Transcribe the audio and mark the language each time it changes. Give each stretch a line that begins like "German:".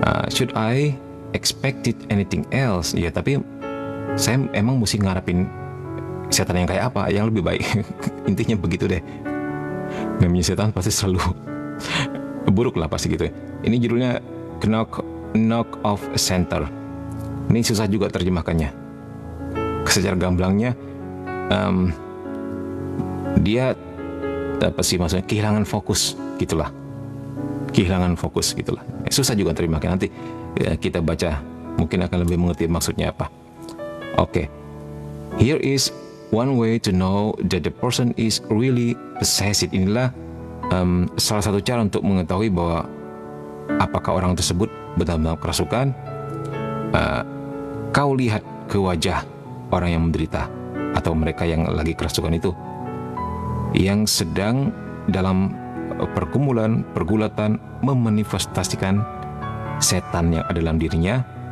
English: Should I expected anything else?
Indonesian: Ya, tapi saya emang mesti ngarepin setan yang kayak apa, yang lebih baik. Intinya begitu deh. Namanya setan pasti selalu buruk lah, pasti gitu ya. Ini judulnya Knock Off Center. Ini susah juga terjemahkannya. Secara gamblangnya dia apa sih maksudnya, kehilangan fokus gitulah. Kehilangan fokus gitulah. Susah juga terjemahkan. Nanti ya, kita baca mungkin akan lebih mengerti maksudnya apa. Oke. Here is one way to know that the person is really possessed. Inilah salah satu cara untuk mengetahui bahwa apakah orang tersebut benar-benar kerasukan. Kau lihat ke wajah orang yang menderita atau mereka yang lagi kerasukan itu, yang sedang dalam pergulatan memanifestasikan setan yang ada dalam dirinya.